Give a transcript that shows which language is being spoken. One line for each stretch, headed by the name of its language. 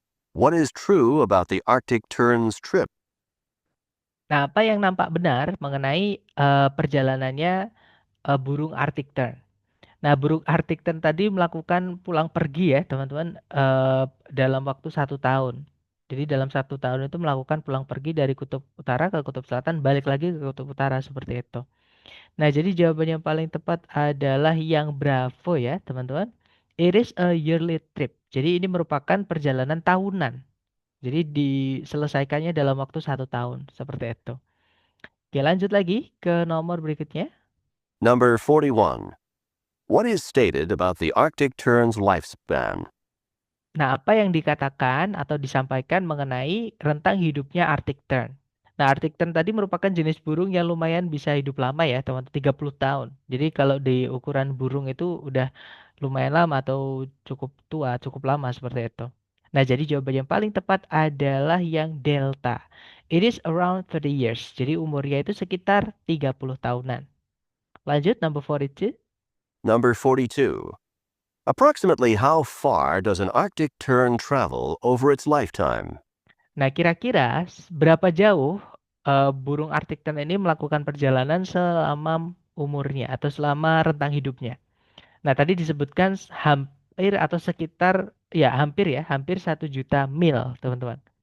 English: What is true about the Arctic tern's trip?
Indonesian: Nah, apa yang nampak benar mengenai perjalanannya burung Arctic tern? Nah, burung Arctic tern tadi melakukan pulang pergi ya, teman-teman, dalam waktu 1 tahun. Jadi dalam 1 tahun itu melakukan pulang pergi dari kutub utara ke kutub selatan, balik lagi ke kutub utara seperti itu. Nah, jadi jawaban yang paling tepat adalah yang Bravo ya, teman-teman.
English: It is a yearly trip.
Indonesian: Jadi ini merupakan perjalanan tahunan. Jadi diselesaikannya dalam waktu 1 tahun, seperti itu. Oke, lanjut lagi ke nomor berikutnya.
English: Number 41. What is stated about the Arctic tern's lifespan?
Indonesian: Nah, apa yang dikatakan atau disampaikan mengenai rentang hidupnya Arctic tern? Nah, Arctic tern tadi merupakan jenis burung yang lumayan bisa hidup lama ya, teman-teman, 30 tahun. Jadi kalau di ukuran burung itu udah lumayan lama atau cukup tua, cukup lama seperti itu. Nah, jadi jawaban yang paling tepat adalah yang delta.
English: It is around 30 years.
Indonesian: Jadi umurnya itu sekitar 30 tahunan.
English: Lanjut, number 42. Number 42. Approximately how far does an Arctic tern travel over its lifetime?
Indonesian: Nah, kira-kira berapa jauh burung Arctic tern ini melakukan perjalanan selama umurnya atau selama rentang hidupnya? Nah, tadi disebutkan hampir atau sekitar hampir 1 juta mil, teman-teman.